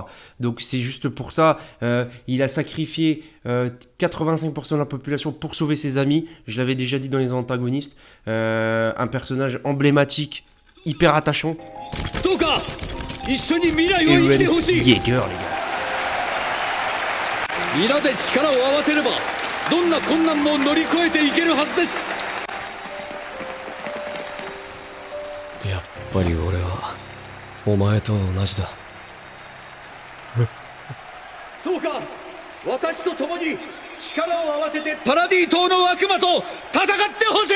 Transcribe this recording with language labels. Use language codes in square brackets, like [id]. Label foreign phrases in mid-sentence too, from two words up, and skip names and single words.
[fr] Donc c'est juste pour ça, il a sacrifié 85% de la population pour sauver ses amis. Je l'avais déjà dit dans les antagonistes. Un personnage emblématique, hyper attachant. Eren Yeager, les gars. [ja] 皆で力を合わせればどんな困難も乗り越えていけるはずです。やっぱり俺はお前と同じだ。どうか私と共に力を合わせてパラディ島の悪魔と戦ってほしい。